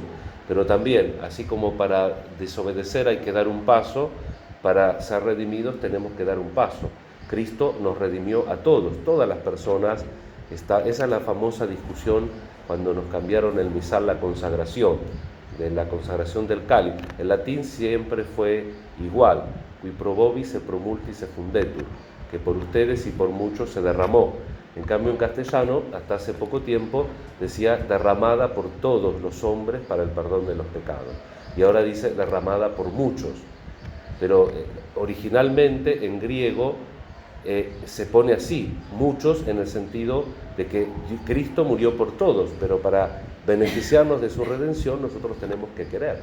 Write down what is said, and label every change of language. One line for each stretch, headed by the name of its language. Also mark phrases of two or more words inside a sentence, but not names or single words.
Spanish: Pero también, así como para desobedecer hay que dar un paso, para ser redimidos tenemos que dar un paso. Cristo nos redimió a todos, todas las personas. Esa es la famosa discusión cuando nos cambiaron el misal, la consagración, de la consagración del cáliz. En latín siempre fue igual:
Latin: qui pro vobis et pro multis effundetur,
Spanish: que por ustedes y por muchos se derramó. En cambio, en castellano, hasta hace poco tiempo, decía derramada por todos los hombres para el perdón de los pecados. Y ahora dice derramada por muchos. Pero originalmente en griego se pone así, muchos, en el sentido de que Cristo murió por todos, pero para beneficiarnos de su redención nosotros tenemos que querer.